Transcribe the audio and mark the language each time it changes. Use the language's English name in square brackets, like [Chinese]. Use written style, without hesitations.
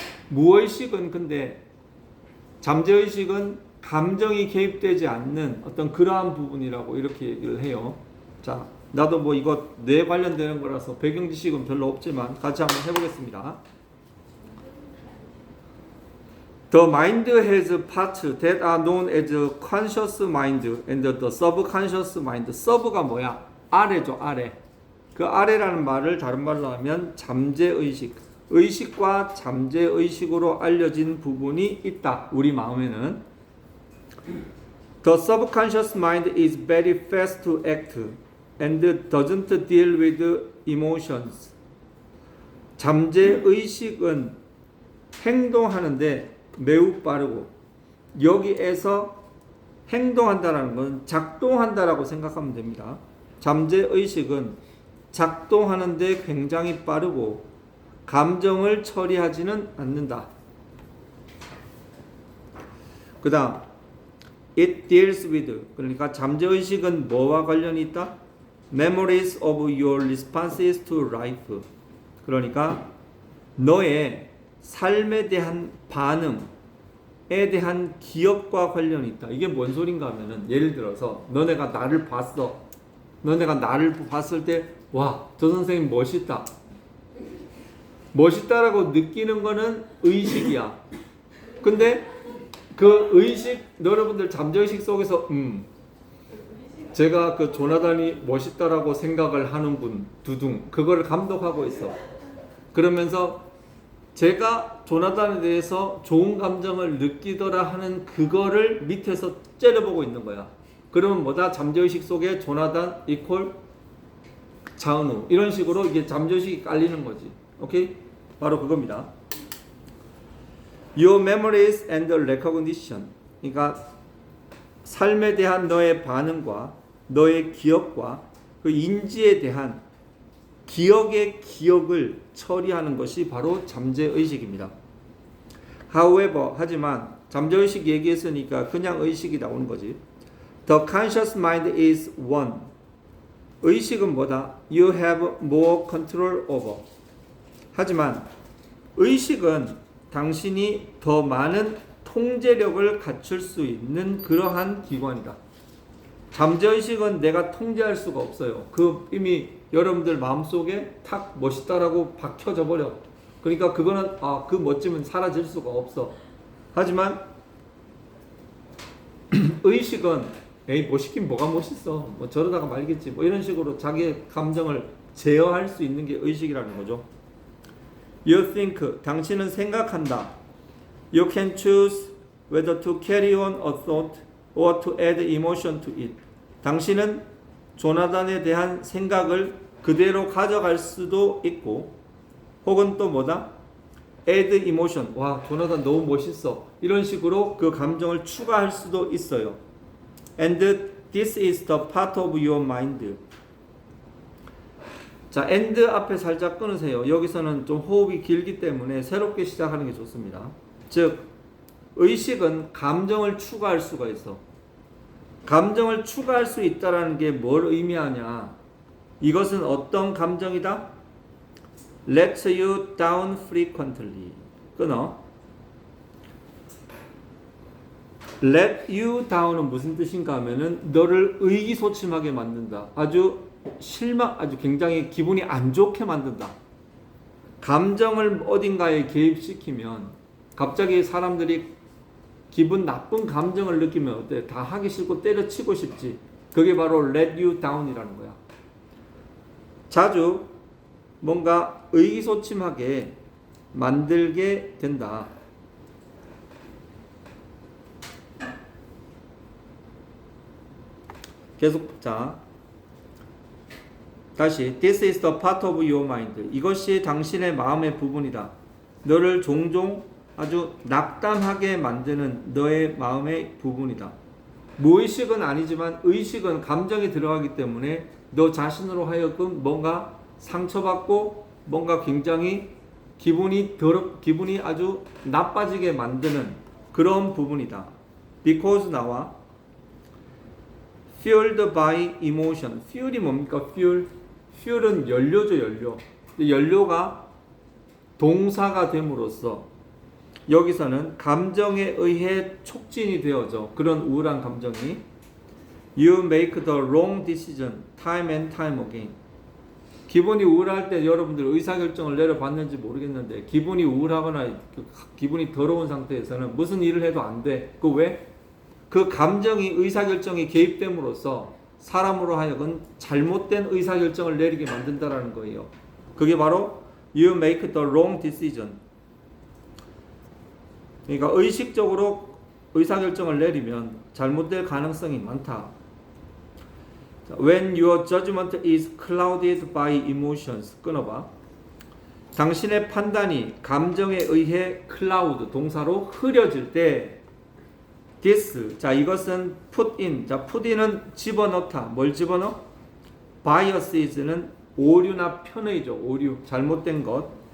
[Korean] 무의식은 근데 잠재의식은 감정이 개입되지 않는 어떤 그러한 부분이라고 이렇게 얘기를 해요. 자, 나도 뭐 이거 뇌 관련되는 거라서 배경 지식은 별로 없지만 같이 한번 해보겠습니다. [English] The mind has parts that are known as conscious mind and the subconscious mind. [Korean] sub가 뭐야? 아래죠, 아래. 그 아래라는 말을 다른 말로 하면 잠재의식. 의식과 잠재의식으로 알려진 부분이 있다. 우리 마음에는. [English] The subconscious mind is very fast to act and doesn't deal with emotions. [Korean] 잠재의식은 행동하는데 매우 빠르고 여기에서 행동한다는 건 작동한다라고 생각하면 됩니다. 잠재의식은 작동하는데 굉장히 빠르고 감정을 처리하지는 않는다. 그 다음 [English] It deals with, [Korean] 그러니까 잠재의식은 뭐와 관련이 있다? [English] Memories of your responses to life. [Korean] 그러니까 너의 삶에 대한 반응에 대한 기억과 관련이 있다. 이게 뭔 소린가 하면은, 예를 들어서 너네가 나를 봤어. 너네가 나를 봤을 때 와, 저 선생님 멋있다. 멋있다라고 느끼는 거는 의식이야. 근데 그 의식, 여러분들 잠재의식 속에서 제가 그 조나단이 멋있다라고 생각을 하는군, 두둥, 그거를 감독하고 있어. 그러면서 제가 조나단에 대해서 좋은 감정을 느끼더라 하는 그거를 밑에서 째려보고 있는 거야. 그러면 뭐다? 잠재의식 속에 조나단 이퀄 자은우, 이런 식으로 이게 잠재의식이 깔리는 거지. 오케이? 바로 그겁니다. [English] Your memories and recognition. [Korean] 그러니까 삶에 대한 너의 반응과 너의 기억과 그 인지에 대한 기억의 기억을 처리하는 것이 바로 잠재의식입니다. [English] However, [Korean] 하지만 잠재의식 얘기했으니까 그냥 의식이 나오는 거지. [English] The conscious mind is one. [Korean] 의식은 뭐다? [English] You have more control over. [Korean] 하지만 의식은 당신이 더 많은 통제력을 갖출 수 있는 그러한 기관이다. 잠재의식은 내가 통제할 수가 없어요. 그 이미 여러분들 마음속에 탁 멋있다라고 박혀져 버려. 그러니까 그거는 그 멋짐은 사라질 수가 없어. 하지만 의식은 에이 멋있긴 뭐가 멋있어. 뭐 저러다가 말겠지. 뭐 이런 식으로 자기의 감정을 제어할 수 있는 게 의식이라는 거죠. [English] You think, [Korean] 당신은 생각한다. [English] You can choose whether to carry on a thought or to add emotion to it. [Korean] 당신은 조나단에 대한 생각을 그대로 가져갈 수도 있고, 혹은 또 뭐다? [English] add emotion. [Korean] 와, 조나단 너무 멋있어. 이런 식으로 그 감정을 추가할 수도 있어요. [English] And this is the part of your mind. [Korean] 자, and 앞에 살짝 끊으세요. 여기서는 좀 호흡이 길기 때문에 새롭게 시작하는 게 좋습니다. 즉, 의식은 감정을 추가할 수가 있어. 감정을 추가할 수 있다는 게 뭘 의미하냐? 이것은 어떤 감정이다? [English] Let you down frequently. [Korean] 끊어. [English] Let you down [Korean] 은 무슨 뜻인가 하면은 너를 의기소침하게 만든다. 아주 굉장히 기분이 안 좋게 만든다. 감정을 어딘가에 개입시키면 갑자기 사람들이 기분 나쁜 감정을 느끼면 어때? 다 하기 싫고 때려치고 싶지. 그게 바로 [English] let you down [Korean] 이라는 거야. 자주 뭔가 의기소침하게 만들게 된다. 계속 자 다시 [English] This is the part of your mind. [Korean] 이것이 당신의 마음의 부분이다. 너를 종종 아주 낙담하게 만드는 너의 마음의 부분이다. 무의식은 아니지만 의식은 감정이 들어가기 때문에 너 자신으로 하여금 뭔가 상처받고 뭔가 굉장히 기분이 아주 나빠지게 만드는 그런 부분이다. [English] Because [Korean] 나와 [English] fueled by emotion. [Korean] fuel이 뭡니까? fuel은 연료죠, 연료. 연료가 동사가 됨으로써 여기서는 감정에 의해 촉진이 되어져. 그런 우울한 감정이 [English] You make the wrong decision time and time again. [Korean] 기분이 우울할 때 여러분들 의사결정을 내려봤는지 모르겠는데 기분이 우울하거나 기분이 더러운 상태에서는 무슨 일을 해도 안 돼. 그 왜? 그 감정이 의사결정이 개입됨으로써 사람으로 하여금 잘못된 의사결정을 내리게 만든다라는 거예요. 그게 바로 [English] You make the wrong decision. [Korean] 그러니까 의식적으로 의사결정을 내리면 잘못될 가능성이 많다. [English] When your judgment is clouded by emotions. [Korean] 끊어봐. 당신의 판단이 감정에 의해 cloud, 동사로 흐려질 때 this, 자 이것은 put in, 자 put in은 집어넣다. 뭘 집어넣어? biases는 오류나 편의죠. 오류, 잘못된 것.